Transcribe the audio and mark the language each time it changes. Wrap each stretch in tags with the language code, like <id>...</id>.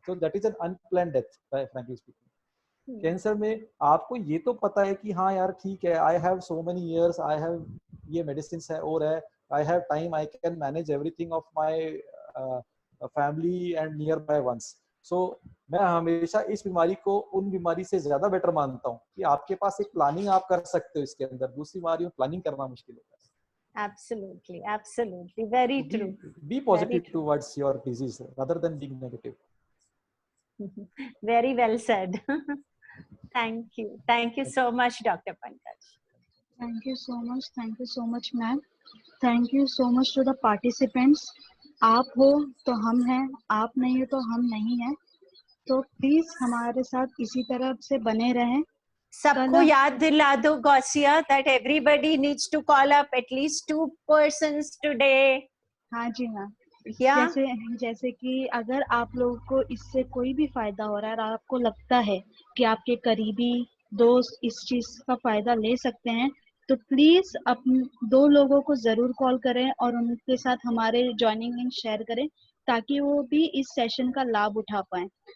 <en>तो that is an unplanned death frankly speaking.</en> <hi>Cancer में आपको ये तो पता है कि हाँ यार ठीक है,</hi> <en>I have so many years, I have ये medicine है और है, I have time, I can manage everything of my family and near by once.</en> <hi>सो मैं हमेशा इस बीमारी को उन बीमारी से ज्यादा बेटर मानता हूँ कि आपके पास एक प्लानिंग आप कर सकते हो इसके अंदर। दूसरी बीमारी में प्लानिंग करना मुश्किल होता है।</hi> <en>Absolutely, absolutely, very true. Be positive towards your disease rather than being negative. Very well said. Thank you so much, Dr. Pankaj. Thank you so much, ma'am. Thank you so much to the participants.</en> <hi>आप हो तो हम हैं, आप नहीं हो तो हम नहीं हैं। तो प्लीज हमारे साथ इसी तरह से बने रहें। सबको याद दिला दो Gausiya</hi> <en>that everybody needs to call up at least 2 persons today.</en> <hi>हाँ जी मैम।</hi> <en>Yeah.</en> <hi>जैसे कि अगर आप लोगों को इससे कोई भी फायदा हो रहा है और आपको लगता है कि आपके करीबी दोस्त इस चीज का फायदा ले सकते हैं तो प्लीज अपने 2 लोगों को जरूर कॉल करें और उनके साथ हमारे ज्वाइनिंग लिंक शेयर करें ताकि वो भी इस सेशन का लाभ उठा पाए।</hi>